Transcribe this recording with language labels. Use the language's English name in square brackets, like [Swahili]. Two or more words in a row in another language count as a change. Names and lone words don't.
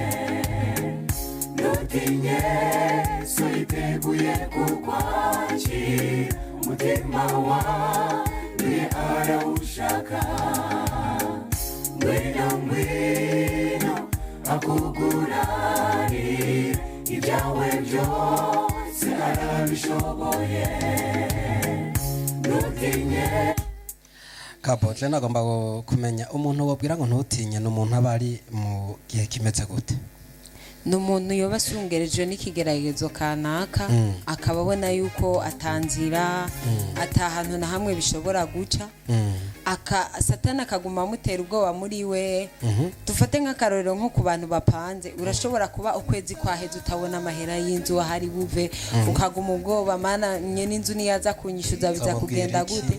[Rundi] ntutinye soyiteguye kukwakira umutima wawe arawushaka ngwino akuguranire ibyawe byose arabishoboye ntutinye kaboje nagomba kumenya umuntu wabwira ngo ntutinye n'umuntu aba ari mu gihe kimeze gute ni umuntu yoba asungereje n'ikigeragezo kanaka akaba abona yuko atanzira atahantu na hamwe bishobora guca satani akaguma amutera ubwoba muri we. dufate nk'akarorero nko ku bantu bapanze, urashobora kuba ukwezi kwaheze utabona amahera y'inzu ahari buve, ukaguma ubwoba mana nyene inzu niyaza kunyishuza biza kugenda gute.